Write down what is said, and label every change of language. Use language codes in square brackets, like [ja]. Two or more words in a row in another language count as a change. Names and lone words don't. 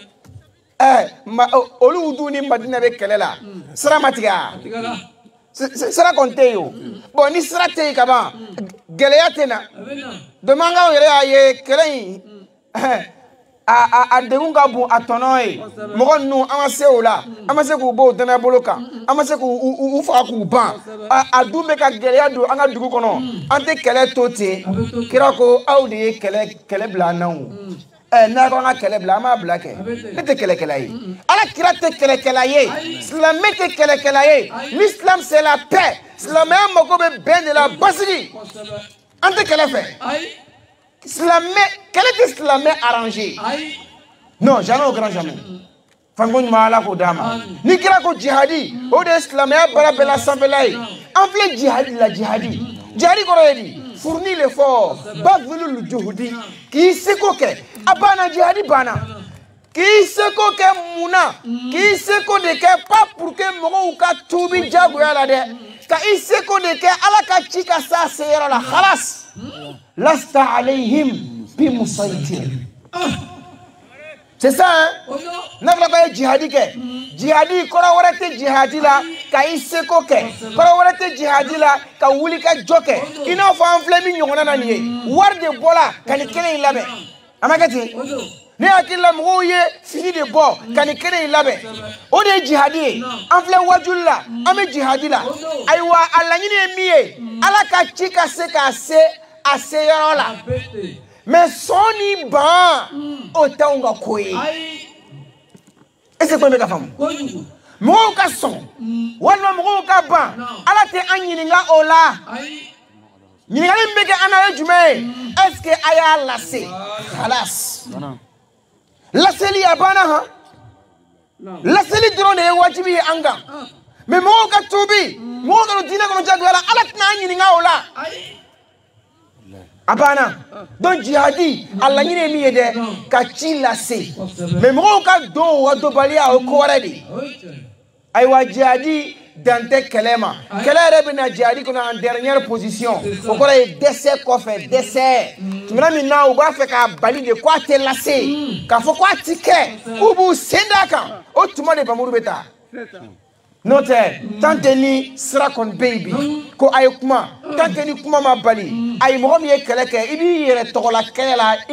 [bm] olu dun ni Madina bɛ kɛlɛ la sira ma tigɛ a sira kɔni tɛ yen o bon ni sira tɛ yen ka ban gɛlɛya tɛ na demanga yɛrɛ y'a ye kɛlɛ in a degun ka bon a tɔnɔ ye mɔgɔ ninnu an ka se o la an ma se k'u bɔ o danaya bolo kan an ma se k'u faga k'u ban a dun bɛ ka gɛlɛya don an ka dugu kɔnɔ an tɛ kɛlɛ to ten kira ko aw de ye kɛlɛ bila an na o n'a ko an ka kɛlɛ bila an b'a bila kɛ ne tɛ kɛlɛkɛla ye ala kira tɛ kɛlɛkɛla ye silamɛ tɛ kɛlɛkɛla ye [fr] l'islam c'est la paix [bm] silamɛya mago bɛ bɛn de la basigi an tɛ kɛlɛ fɛ silamɛ kɛlɛ tɛ silamɛ [fr] arrangé non jamais au grand jamais [bm] fango ɲuman ala k'o d'a ma ni kira ko jihadi o de ye silamɛya baara bɛɛ la sanfɛla ye an filɛ jihadi la jihadi kɔrɔ ye di fournir l'effort [ar] بذل الجهود [bm] k'i seko kɛ a banna jihadi banna k'i seko kɛ munna k'i seko de kɛ [fr] pas pour que [bm] mɔgɔw ka tuubi jagoya la dɛ ka i seko de kɛ ala ka ci ka s'a seyɔrɔ la [ar] خلاص لست عليهم بمسيطر [fr] c'est ça hein [bm] n'a fɔra ko ye jihadi kɛ jihadi kɔrɔ wɛrɛ tɛ jihadi la ka i seko kɛ kɔrɔ wɛrɛ tɛ jihadi la ka wuli ka jɔ kɛ i n'a fɔ an filɛ min ɲɔgɔnna na nin ye wari de bɔla ka nin kɛnɛ in labɛn a ma kɛ ten ne hakili la mɔgɔw ye fini de bɔ ka nin kɛnɛ in labɛn o de ye jihadi ye an filɛ wajuli la an bɛ jihadi la ayiwa a laɲini ye min ye ala ka ci ka se k'a se a seyɔrɔ la mais sɔn ni ban o t'anw ka ko ye [fr] est ce que [bm] ko in bɛ ka faamu mɔgɔw ka sɔn walima mɔgɔw ka ban ala tɛ an ɲininka o la ɲininkali min bɛ kɛ an na ye jumɛn ye [fr] est ce que [bm] a y'a lase halas laseli a banna han laseli dɔrɔn de ye wajibi ye an kan mais mɔgɔw ka tuubi mɔgɔw ka don diinɛ kɔnɔ jagoya la ala tɛna an ɲininka o la a banna donc jihadi a laɲini ye min ye dɛ ka ci lase mais mɔgɔw ka don o ka dɔnbaliya o ye ko wɛrɛ de ye ayiwa jihadi dan tɛ kɛlɛ ma kɛlɛ yɛrɛ bɛ na jihadi kɔnɔ [fr] en dernière position [bm] o kɔrɔ ye dɛsɛ kɔfɛ dɛsɛ tumana min na u b'a fɛ k'a bali de ko a tɛ lase k'a fɔ ko a ti kɛ k'u b'u sen d'a kan o tuma de bamuru bɛ taa n'o tɛ [fr] tant que [bm] ni sira kɔni bɛ yen bi ko a ye kuma [fr] tant que [bm] ni kuma ma bali ayi mɔgɔ min ye kɛlɛ kɛ i b'i yɛrɛ tɔgɔla kɛlɛ la i